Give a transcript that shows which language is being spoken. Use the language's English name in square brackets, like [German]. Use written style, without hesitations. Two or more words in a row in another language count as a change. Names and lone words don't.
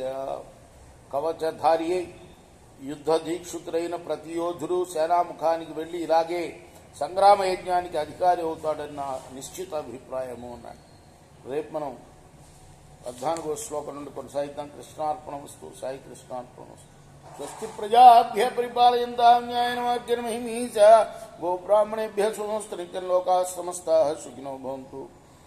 [Telugu] కవచధారి యుద్ధ దీక్షితులైన ప్రతి యోధుడు సేనాముఖానికి వెళ్లి ఇలాగే సంగ్రామ యజ్ఞానికి అధికారి అవుతాడన్న నిశ్చిత అభిప్రాయము అన్నాడు. రేపు మనం 14వ శ్లోకం నుండి కొనసాగిద్దాం. కృష్ణార్పణమస్తు. సాయి కృష్ణార్పణమస్తు. [Sanskrit] స్వస్తి ప్రజాభ్య పరిపాలయంతాం న్యాయేన మార్గేణ మహిమీష గోబ్రాహ్మణేభ్యः శుభమస్తు. నిత్యం లోకాः సమస్తాः సుఖినో భవంతు.